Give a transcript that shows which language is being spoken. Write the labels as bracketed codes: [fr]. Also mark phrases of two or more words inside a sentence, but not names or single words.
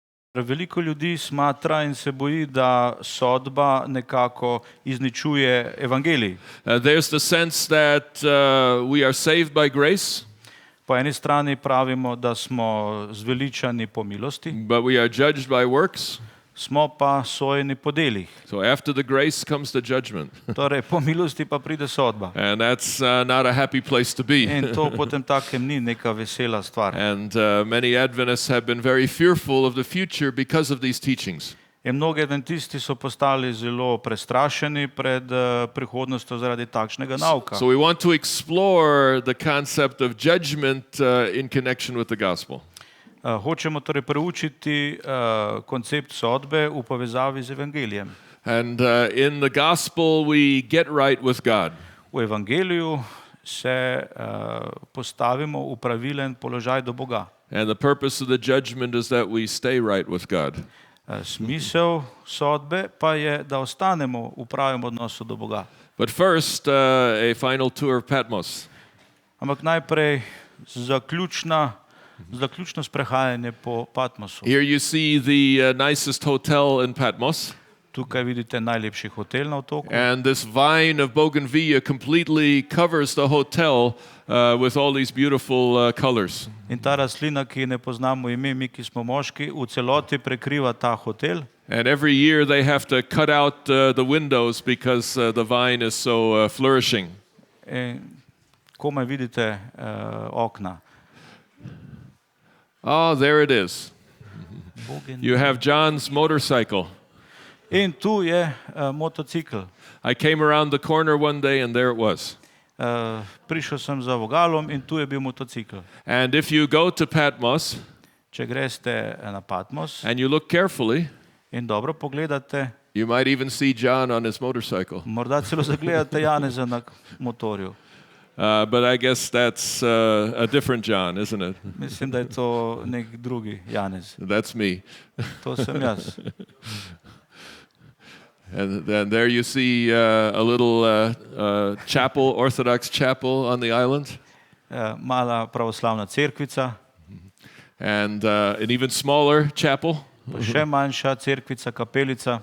[sl] Veliko ljudi smatra in se boji, da sodba nekako izničuje evangelij. [en] There's the sense that we are saved by grace, [sl] Po eni strani pravimo, da smo zveličani po milosti, [en] but we are judged by works. [sl] smo pa sojeni po delih. [en] So after the grace comes the judgment. [sl] Torej, po milosti pa pride sodba. [en] And that's not a happy place to be. [sl] In to potem takem ni neka vesela stvar. [en] And many Adventists have been very fearful of the future because of these teachings. [sl] In mnogi adventisti so postali zelo prestrašeni pred prihodnostjo zaradi takšnega nauka. [en] So we want to explore the concept of judgment in connection with the gospel. [sl] Hočemo torej preučiti koncept sodbe v povezavi z evangelijem. [en] And in the gospel we get right with God. [sl] V evangeliju se postavimo v pravilen položaj do Boga. [en] And the purpose of the judgment is that we stay right with God. [sl] Smisel sodbe pa je, da ostanemo v pravem odnosu do Boga. [en] But first, a final tour of Patmos. [sl] Ampak najprej zaključno sprehajanje po Patmosu. [en] Here you see the nicest hotel in Patmos. [sl] Tukaj vidite najlepši hotel na otoku. [en] And this vine of bougainvillea completely covers the hotel with all these beautiful colors. [sl] In ta rastlina, ki ne poznamo ime, mi, ki smo moški, v celoti prekriva ta hotel. [en] And every year they have to cut out the windows because the vine is so flourishing. [sl] Komaj vidite okna. [en] Oh, there it is. You have John's motorcycle. [sl] In tu je motocikl. [en] I came around the corner one day and there it was. [sl] Prišel sem za vogalom in tu je bil motocikl. [en] And if you go to Patmos, [sl] Če greste na Patmos [en] and you look carefully, [sl] in dobro pogledate, [en] you might even see John on his motorcycle. [sl] morda celo zagledate Janeza na motorju. [en] But I guess that's a different John, isn't it? [sl] Mislim, da je to nek drugi Janez. [en] That's me. [sl] To sem jaz. [en] And then there you see a little chapel, Orthodox chapel on the island. [sl] Mala pravoslavna cerkvica, [en] And an even smaller chapel. [sl] pa še manjša cerkvica, kapelica.